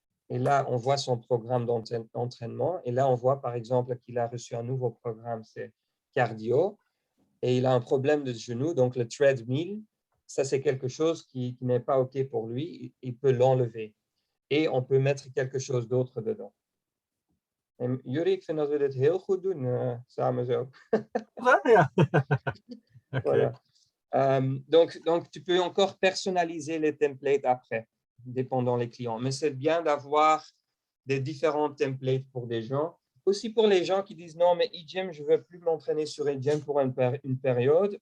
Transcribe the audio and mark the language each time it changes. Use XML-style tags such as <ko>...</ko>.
<fr>Et là, on voit son programme d'entraînement. Et là, on voit, par exemple, qu'il a reçu un nouveau programme, c'est cardio. Et il a un problème de genou. Donc, le treadmill, ça, c'est quelque chose qui n'est pas OK pour lui. Il peut l'enlever. Et on peut mettre quelque chose d'autre dedans.</fr> <nl>En Yuri, ik vind dat we dit heel goed doen, samen zo. Ja. Okay.</nl> <fr>Voilà. Donc, tu peux encore personnaliser les templates après, dépendant des clients. Mais c'est bien d'avoir des différents templates pour des gens. Aussi pour les gens qui disent non, mais EGYM, je ne veux plus m'entraîner sur EGYM pour une période.</fr>